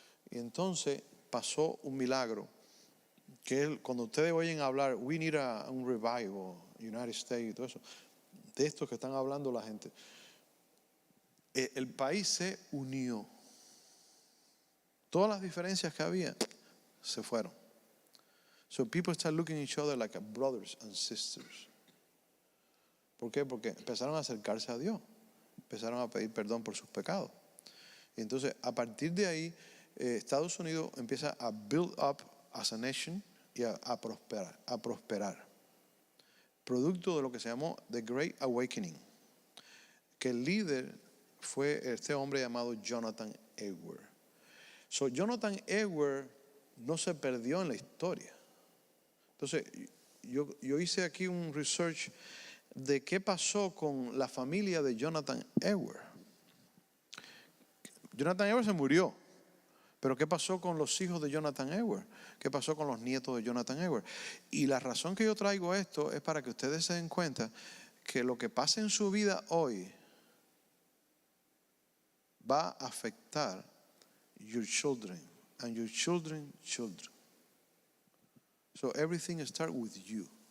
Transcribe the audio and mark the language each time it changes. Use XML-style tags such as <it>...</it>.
<es>Y entonces pasó un milagro que cuando ustedes oyen hablar,</es> <en>we need</en> <es>un revival, United States, todo eso, de esto que están hablando la gente, el país se unió. Todas las diferencias que había se fueron.</es> <en>So people start looking at each other like brothers and sisters.</en> <es>¿Por qué? Porque empezaron a acercarse a Dios. Empezaron a pedir perdón por sus pecados. Y entonces, a partir de ahí, Estados Unidos empieza a</es> <en>build up as a nation</en> <es>y a prosperar. Producto de lo que se llamó The Great Awakening. Que el líder fue este hombre llamado Jonathan Edwards. Jonathan Edwards no se perdió en la historia. Entonces, yo hice aquí un research de qué pasó con la familia de Jonathan Edwards. Jonathan Edwards se murió, pero ¿qué pasó con los hijos de Jonathan Edwards? ¿Qué pasó con los nietos de Jonathan Edwards? Y la razón que yo traigo esto es para que ustedes se den cuenta que lo que pasa en su vida hoy va a afectar</es> <en>your children and your children's children. So everything starts with you.</en>